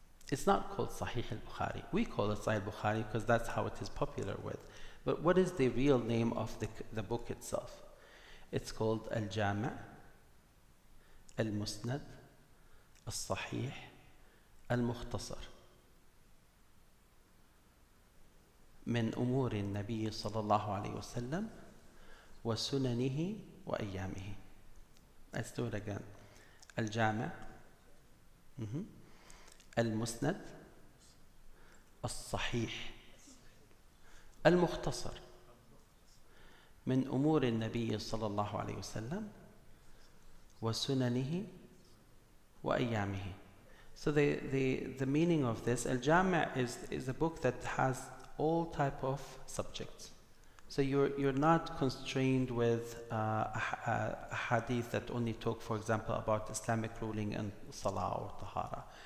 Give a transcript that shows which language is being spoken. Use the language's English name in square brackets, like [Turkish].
[English] It's not called Sahih al-Bukhari. We call it Sahih al-Bukhari because that's how it is popular with. But what is the real name of the book itself? It's called Al-Jami', Al-Musnad, Al-Sahih, Al-Mukhtasar. [Arabic] من أمور النبي صلى الله عليه وسلم وسننه وأيامه. [English] Let's do it again. [Arabic] الجامع, المسند, الصحيح, المختصر من أمور النبي صلى الله عليه وسلم وسننه وأيامه. [English] So the meaning of this, Al-Jami' is a book that has all type of subjects. So you're not constrained with a hadith that only talk, for example, about Islamic ruling and Salah or Tahara.